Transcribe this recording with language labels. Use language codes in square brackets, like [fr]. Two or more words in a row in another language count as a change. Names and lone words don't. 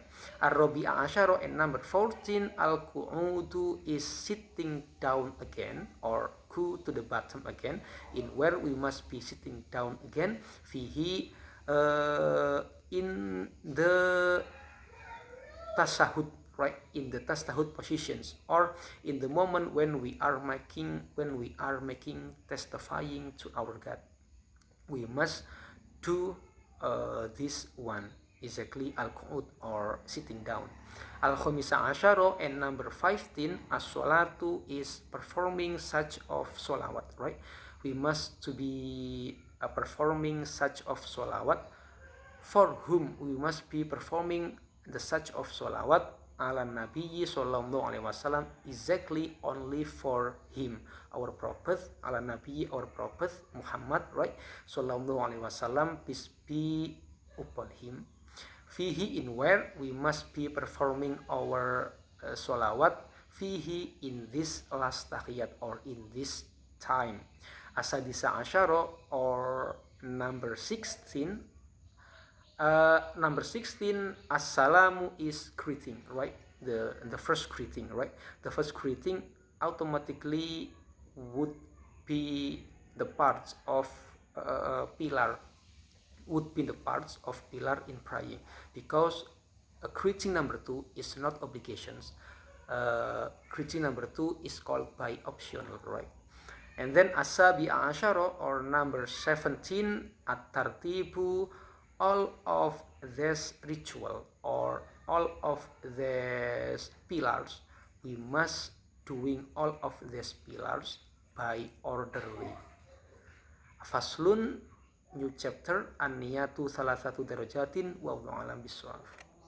[ar] الرابع عشر, [en] and number 14, al-qu'udu is sitting down again or go to the bottom again, in where we must be sitting down again, fihi, in the tasahud, right? In the tasahud positions, or in the moment when we are making testifying to our God, we must do this one, exactly al-qu'ud or sitting down. [ar] الخامس عشر, [en] and number 15, as-salatu is performing such of solawat, right? We must to be performing such of solawat. For whom we must be performing the such of solawat? [ar] على النبي صلى الله عليه وسلم, [en] exactly only for him, our prophet, [ar] على النبي, [en] our prophet Muhammad, right, [ar] صلى الله عليه وسلم, [en] peace be upon him. Fihi, in where we must be performing our solawat, fihi, in this last tahiyat or in this time. [ar] السادس عشر, [en] or number 16. Number 16, assalamu is greeting, right? The first greeting, right? The first greeting automatically would be the parts of pillar, would be the parts of pillar in praying, because greeting number 2 is not obligations. Greeting number 2 is called by optional, right? And then [ar] السابع عشر, [en] or number 17, at-tartibu, all of this ritual or all of these pillars, we must doing all of these pillars by orderly. Faslun, new chapter, [ar] النية ثلاث درجات، والله أعلم بالصواب.